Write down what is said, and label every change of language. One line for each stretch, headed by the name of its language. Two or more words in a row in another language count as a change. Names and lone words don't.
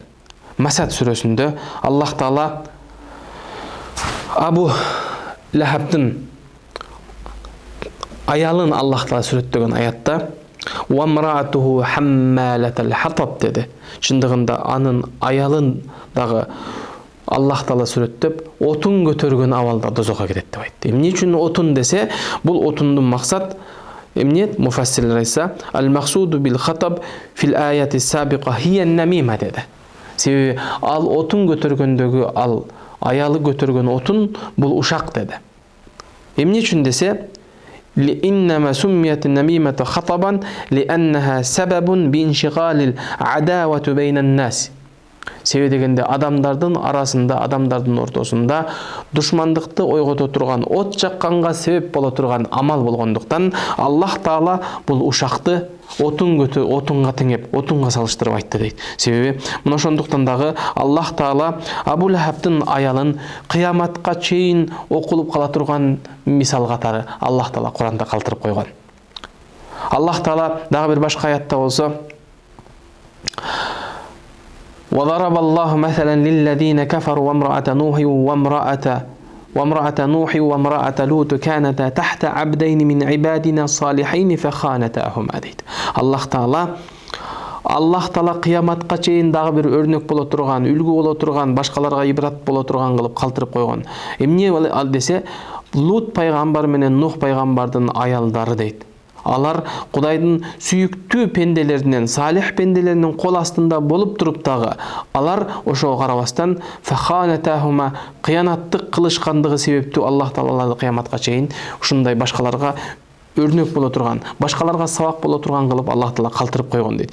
Kyrgyz: Масад сүрөсүндө Аллах Таала Абу Лахабдын аялын Аллах Таала сүрөттөгөн аятта
Arabic: «وامرأته حمالة الحطب»
Kyrgyz: деди. Чындыгында анын аялын дагы Аллах Таала сүрөттөп, отун көтөргөн абалда дозокко кетет деп айтты. Эмне үчүн отун десе, бул отундун максат эмне? Муфассирлер айтса,
Arabic: «المقصود بالحطب في الآية السابقة هي النميمة» деди.
Kyrgyz: Себеби ал отун көтөргөндөгү ал аялы көтөргөн отун бул ушак деди. Эмне үчүн десе,
Arabic: لإنما سميت النميمة خطبا لأنها سبب بانشغال العداوة بين الناس.
Kyrgyz: Себеби дегенде адамдардын арасында, адамдардын ортосунда душмандыкты ойгото турган, от жакканга себеп боло турган амал болгондуктан Аллах Таала бул ушакты отунга теңеп, отунга салыштырып айтты дейт. Себеби мына ошондуктан дагы Аллах Таала Абу Лахабтын аялын кыяматка чейин окулуп кала турган мисал катары Аллах Таала Куранда калтырып койгон. Аллах Таала дагы бир башка аятта болсо
Arabic: وضرب الله مثلا للذين كفروا وامرأة نوح وامرأة لوط كانتا تحت عبدين من عبادنا الصالحين فخانتاهما дейт.
Kyrgyz: Аллах Таала кыяматка чейин дагы бир өрнөк боло турган, үлгү боло турган, башкаларга ибрат боло турган кылып калтырып койгон. Эмне ал десе, Лут пайгамбар менен Нух пайгамбардын аялдары дейт. Алар Кудайдын сүйүктүү пенделеринен, салих пенделеринин кол астында болуп туруп дагы алар ошого карабастан фаханатахума кыянаттык кылышкандыгы себептүү Аллах Таала кыяматка чейин ушундай башкаларга өрнөк боло турган, башкаларга сабак боло турган кылып Аллах Таала калтырып койгон дейт.